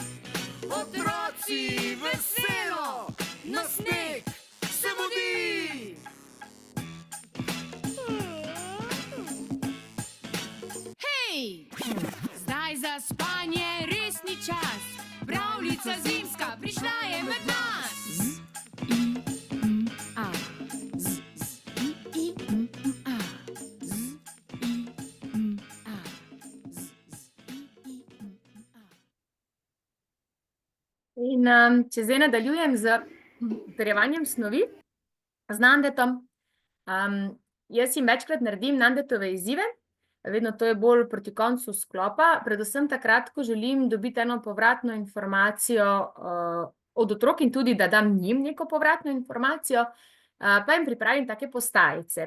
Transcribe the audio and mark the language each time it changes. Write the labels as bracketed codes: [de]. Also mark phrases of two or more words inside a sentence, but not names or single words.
[sl] Otroci veselo, na sneg se mudi. Hej! Zdaj za spanje res ni čas, pravljica zimska prišla je med nas. Z, I, M, A. Z, I, M, A. Z, I, M, A. Z, I, M, A. In če zdaj nadaljujem z utrjevanjem snovi z Nandetom, jaz jim večkrat naredim Nandetove izzive, vedno to je bolj proti koncu sklopa, predvsem takrat, ko želim dobiti eno povratno informacijo od otrok in tudi, da dam njim neko povratno informacijo, pa jim pripravim take postajice.